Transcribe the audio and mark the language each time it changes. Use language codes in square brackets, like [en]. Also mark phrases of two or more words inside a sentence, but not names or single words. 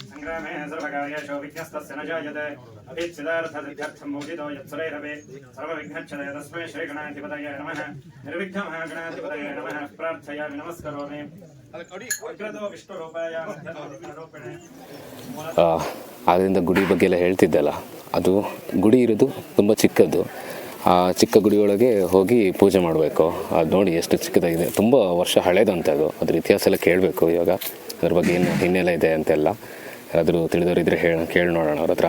[sa] मे सर्वकार्येषु विघ्नस्तस्य न जायते अभिच्छिदार्थसिद्ध्यर्थं मोदितो यत्सुरैरपि सर्वविघ्नच्छदय तस्मै श्रीगणाधिपतये नमः निर्विघ्नमः गणाधिपतये नमः प्रार्थयामि नमस्करोमि अग्रतो विष्णुरूपाय मध्यरूपिणे [kn] ಆದ್ದರಿಂದ ಗುಡಿ ಬಗ್ಗೆ ಎಲ್ಲ ಹೇಳ್ತಿದ್ದಲ್ಲ, ಅದು ಗುಡಿ ಇರೋದು ತುಂಬ ಚಿಕ್ಕದ್ದು. ಆ ಚಿಕ್ಕ ಗುಡಿಯೊಳಗೆ ಹೋಗಿ ಪೂಜೆ ಮಾಡಬೇಕು. ಅದು ನೋಡಿ ಎಷ್ಟು ಚಿಕ್ಕದಾಗಿದೆ, ತುಂಬ ವರ್ಷ ಹಳೇದಂತೆ ಅದು. ಅದ್ರ ಇತಿಹಾಸ ಎಲ್ಲ ಕೇಳಬೇಕು ಇವಾಗ, ಅದ್ರ ಬಗ್ಗೆ ಏನು ಹಿನ್ನೆಲೆ ಇದೆ ಅಂತೆಲ್ಲ ಯಾರಾದರೂ ತಿಳಿದವರಿದ್ದರೆ ಕೇಳಿ ನೋಡೋಣ ಅವ್ರ ಹತ್ರ.